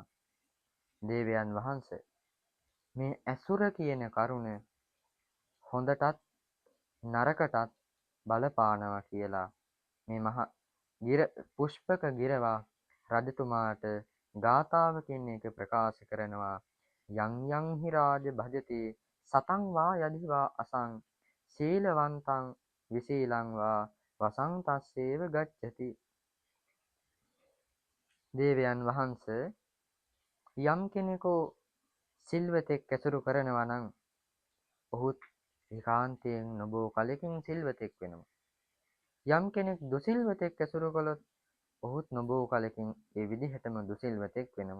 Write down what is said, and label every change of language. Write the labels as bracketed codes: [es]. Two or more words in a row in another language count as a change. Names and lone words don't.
[si] දේවයන් වහන්සේ, මේ ඇසුර කියන කරුණ හොඳටත් නරකටත් බලපානවා කියලා මේ පුෂ්පක ගිරවා රජතුමාට ගාථාවකින් එක ප්‍රකාශ කරනවා. [pi] යං යං හි රාජ භජති සතං වා යදිවා අසං සීලවන්තං විසීලං වා වසං තස්සේව ගච්ඡති. [si] දේවයන් වහන්සේ, යම් කෙනෙකු සිල්වතෙක් ඇසුරු කරනවා නම් ඔහුත් ඒකාන්තයෙන් නොබෝ කලකින් සිල්වතෙක් වෙනවා. යම් කෙනෙක් දුසිල්වතෙක් ඇසුරු කළොත් ඔහුත් නොබෝ කලකින් ඒ විදිහටම දුසිල්වතෙක් වෙනවා.